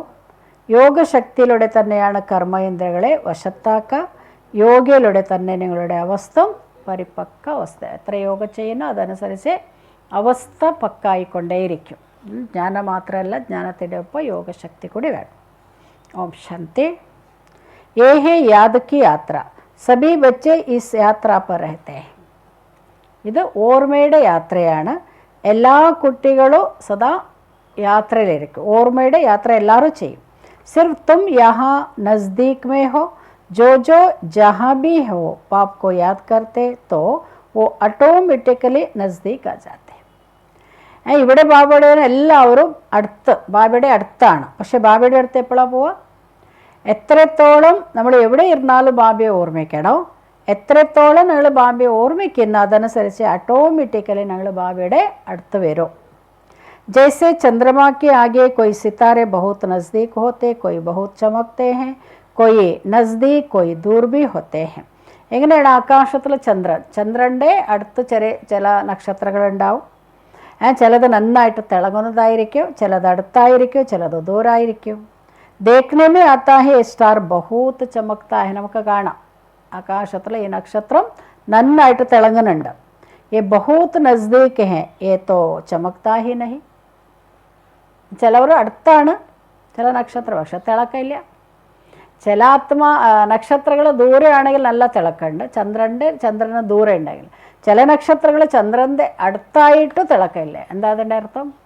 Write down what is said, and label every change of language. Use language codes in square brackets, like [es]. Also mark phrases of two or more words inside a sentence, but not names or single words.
[ml] യോഗശക്തിയിലൂടെ തന്നെയാണ് കർമ്മ ഇന്ദ്രിയങ്ങളെ വശത്താക്കുക. യോഗയിലൂടെ തന്നെ നിങ്ങളുടെ അവസ്ഥ പരിപക്വ അവസ്ഥ. എത്ര യോഗ ചെയ്യുന്നോ അതനുസരിച്ച് അവസ്ഥ പക്കായിക്കൊണ്ടേയിരിക്കും. ജ്ഞാനം മാത്രമല്ല, ജ്ഞാനത്തിൻ്റെ ഒപ്പം യോഗശക്തി കൂടി വേണം. ഓം ശാന്തി. [hi] ये है याद की यात्रा. सभी बच्चे इस यात्रा पर रहते हैं. [ml] ഇത് ഓർമ്മയുടെ യാത്രയാണ്. എല്ലാ കുട്ടികളും സദാ യാത്രയിലിരിക്കും. ഓർമ്മയുടെ യാത്ര എല്ലാവരും ചെയ്യും. [hi] सिर्फ तुम यहाँ नज़दीक में हो. जो जो जहाँ भी हो पाप को याद करते तो वो ऑटोमेटिकली नज़दीक आ जाते. [ml] ഇവിടെ ബാബയുടെ എല്ലാവരും ബാബയുടെ അടുത്താണ്. പക്ഷെ ബാബയുടെ അടുത്ത് എപ്പോഴാണ് പോവുക? എത്രത്തോളം നമ്മൾ എവിടെ ഇരുന്നാലും ബാബയെ ഓർമ്മിക്കണം. എത്രത്തോളം നിങ്ങൾ ബാബയെ ഓർമ്മിക്കുന്നു അതനുസരിച്ച് ഓട്ടോമാറ്റിക്കലി നിങ്ങൾ ബാബയുടെ അടുത്ത് വരും. [hi] जैसे चंद्रमा के आगे कोई सितारे बहुत नज़दीक होते, कोई बहुत चमकते हैं, कोई नज़दीक कोई दूर भी होते हैं. [ml] എങ്ങനെയാണ് ആകാശത്തിൽ ചന്ദ്രൻ്റെ അടുത്ത് ചില നക്ഷത്രങ്ങളുണ്ടാവും. ചിലത് നന്നായിട്ട് തിളങ്ങുന്നതായിരിക്കും, ചിലത് അടുത്തായിരിക്കും, ചിലത് ദൂരായിരിക്കും. [hi] देखने में आता है स्टार बहुत चमकता है. [ml] നമുക്ക് കാണാം ആകാശത്തിൽ ഈ നക്ഷത്രം നന്നായിട്ട് തിളങ്ങുന്നുണ്ട്. [hi] ये बहुत नज़दीक है, ये तो चमकता ही नहीं. [ml] ചിലവർ അടുത്താണ് ചില നക്ഷത്രം, പക്ഷെ തിളക്കമില്ല. ചില നക്ഷത്രങ്ങൾ ദൂരെയാണെങ്കിൽ നല്ല തിളക്കമുണ്ട്, ചന്ദ്രന് ദൂരെ ഉണ്ടെങ്കിൽ. ചില നക്ഷത്രങ്ങൾ ചന്ദ്രൻ്റെ അടുത്തായിട്ട് തിളക്കമില്ല. എന്താ അതിൻ്റെ അർത്ഥം?